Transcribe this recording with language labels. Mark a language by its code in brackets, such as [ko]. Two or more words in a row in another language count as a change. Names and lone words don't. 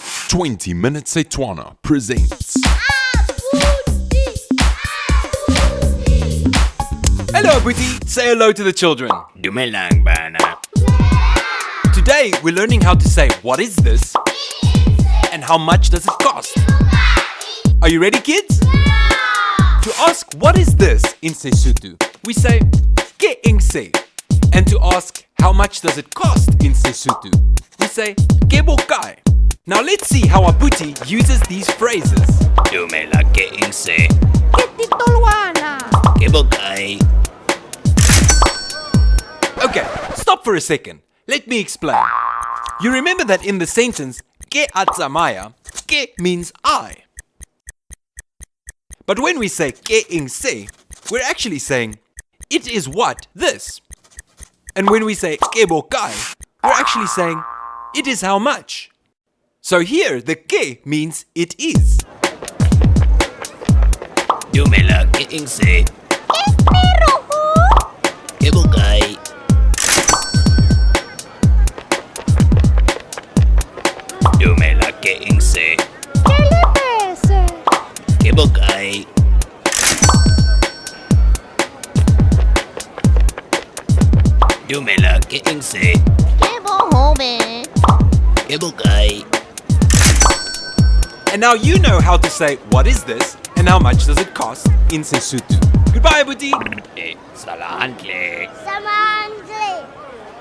[en] 20 Minutes Setswana presents Hello, Abuti. Say hello to the children. [st] Dumelang bana. [en] Today, we're learning how to say, what is this? And how much does it cost? Are you ready, kids? To ask, what is this in Sesotho, we say, [st] ke eng se. [en] And to ask, how much does it cost in Sesotho, we say, [st] ke bokae. [en] Now let's see how Abuti uses these phrases. [st] Dumela ke eng se. Ke titolwana. Ke bokae. [en] Okay, stop for a second. Let me explain. You remember that in the sentence, [st] ke a tsamaya, [en] ke means I. But when we say [st] ke eng se, [en] we're actually saying, it is what this. And when we say [st] ke bokae, [en] we're actually saying, it is how much. So here, the ke means it is. [st] Dumela ke eng se. Ke meroho. Ke bokae. Dumela ke eng se. Ke lebese. Ke bokae. Dumela ke eng se. Ke bohobe. Ke bokae. [en] And now you know how to say, what is this? And how much does it cost in Sesotho. Goodbye, Abuti. [st] Sala hantle. Samandle.